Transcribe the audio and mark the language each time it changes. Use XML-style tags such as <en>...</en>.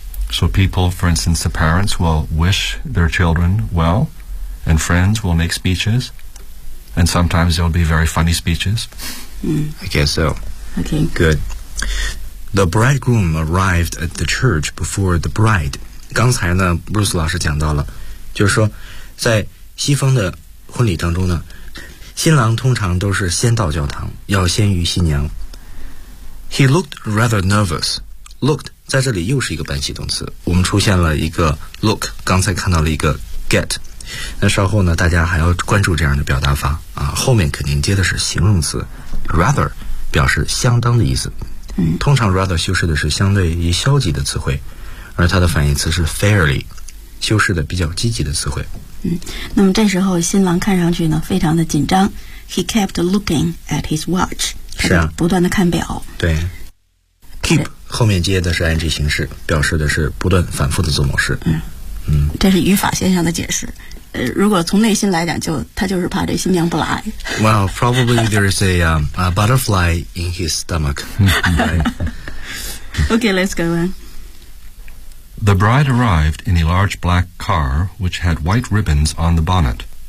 <en>So people, for instance, the parents will wish their children well, and friends will make speeches. And sometimes there will be very funny speeches. I guess so. Okay. Good. The bridegroom arrived at the church before the bride.</en> <zh>刚才呢 Bruce 老师讲到了，就是说在西方的婚礼当中呢，新郎通常都是先到教堂，要先于新娘。</zh> <en>He looked rather nervous.</en> <zh>Looked 在这里又是一个半系动词，我们出现了一个 look， 刚才看到了一个 get。那稍后呢大家还要关注这样的表达法啊，后面肯定接的是形容词 rather， 表示相当的意思。通常 rather 修饰的是相对于消极的词汇，而它的反义词是 fairly，修饰的比较积极的词汇。那么这时候新郎看上去呢非常的紧张。</zh> <en>He kept looking at his watch.</en> <zh>是啊，不断的看表。对。keep 后面接的是 ing 形式，表示的是不断反复的做某事。嗯，这是语法现象的解释。如果从内心来讲，就他就是怕这新娘不来。</zh> <en>Well, probably there is a butterfly in his stomach. Okay, let's go on. The bride arrived in a large black car which had white ribbons on the bonnet.</en>